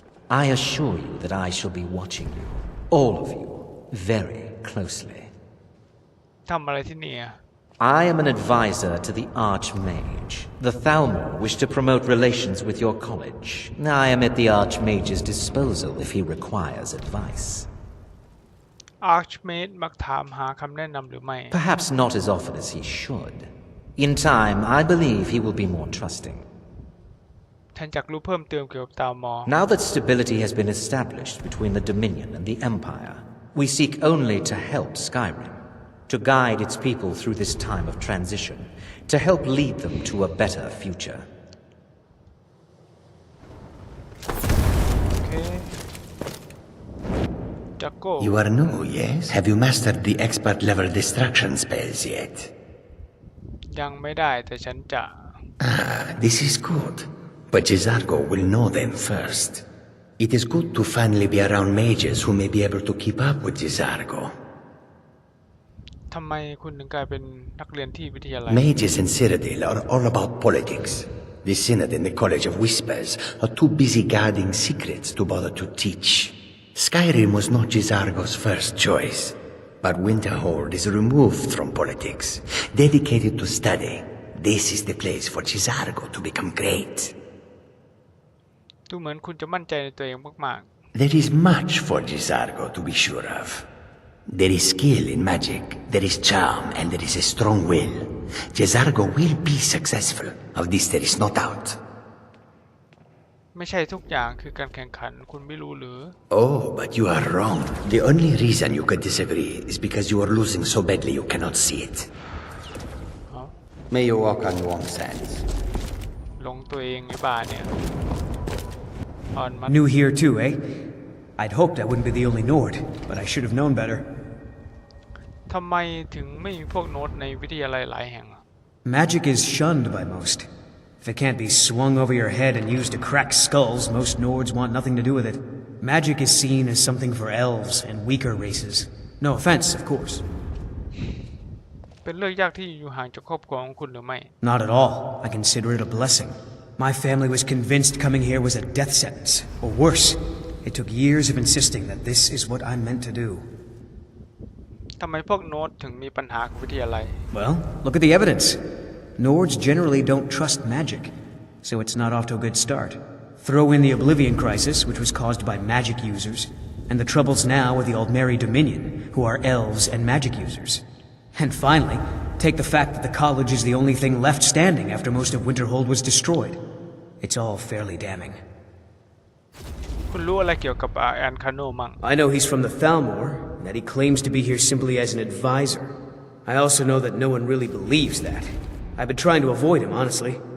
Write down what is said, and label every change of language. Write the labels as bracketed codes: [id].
[en] I assure you that I shall be watching you, all of you, very closely. [th] ทำอะไรที่นี่อะ [en] I am an advisor to the Archmage. The Thalmor wish to promote relations with your college. I am at the Archmage's disposal if he requires advice. [th] Archmage มักถามหาคำแนะนำหรือไม่ [en] Perhaps not as often as he should. In time, I believe he will be more trusting. [th] ท่านอยากรู้เพิ่มเติมเกี่ยวกับตามอ [en] Now that stability has been established between the Dominion and the Empire, we seek only to help Skyrim, to guide its people through this time of transition, to help lead them to a better future. [th] โอเคจักโก้ [en] You are new, yes? Have you mastered the expert-level distraction spells yet? [th] ยังไม่ได้แต่ฉันจะ [en] This is good. But Cesargo will know them first. It is good to finally be around mages who may be able to keep up with Cesargo. [th] ทำไมคุณถึงกลายเป็นนักเรียนที่วิทยาลัย [en] Mages in Cyrodiil are all about politics. The Synod and the College of Whispers are too busy guarding secrets to bother to teach. Skyrim was not Cesargo's first choice, but Winterhold is removed from politics, dedicated to study. This is the place for Cesargo to become great. [th] ดูเหมือนคุณจะมั่นใจในตัวเองมาก [en] There is much for Cesargo to be sure of. There is skill in magic, there is charm, and there is a strong will. Cesargo will be successful. Of this there is no doubt. [th] ๆไม่ใช่ทุกอย่างคือการแข่งขันคุณไม่รู้หรือ [en] Oh, but you are wrong. The only reason you could disagree is because you are losing so badly you cannot see it. May you walk on warm sands. [th] ลงตัวเองไอ้บ้าเนี่ยอ่อนมัน [en] New here too, eh? I'd hoped I wouldn't be the only Nord, but I should have known better. [th] ทำไมถึงไม่มีพวกโน้ตในวิทยาลัยหลายแห่ง [en] Magic is shunned by most. If it can't be swung over your head and used to crack skulls, most Nords want nothing to do with it. Magic is seen as something for elves and weaker races. No offense, of course. [th] เป็นเรื่องยากที่อยู่ห่างจากครอบครัวของคุณหรือไม่ [en] Not at all. I consider it a blessing. My family was convinced coming here was a death sentence, or worse. It took years of insisting that this is what I'm meant to do. [th] ทำไมพวกโน้ตถึงมีปัญหากับวิทยาลัย [en] Well, look at the evidence. Nords generally don't trust magic, so it's not off to a good start. Throw in the Oblivion Crisis, which was caused by magic users, and the troubles now with the Aldmeri Dominion, who are elves and magic users. And finally, take the fact that the college is the only thing left standing after most of Winterhold was destroyed. It's all fairly damning. [th] คุณรู้อะไรเกี่ยวกับแอนคาโนมั่ง [en] I know he's from the Thalmor, and that he claims to be here simply as an advisor. I also know that no one really believes that. I've been trying to avoid him, honestly.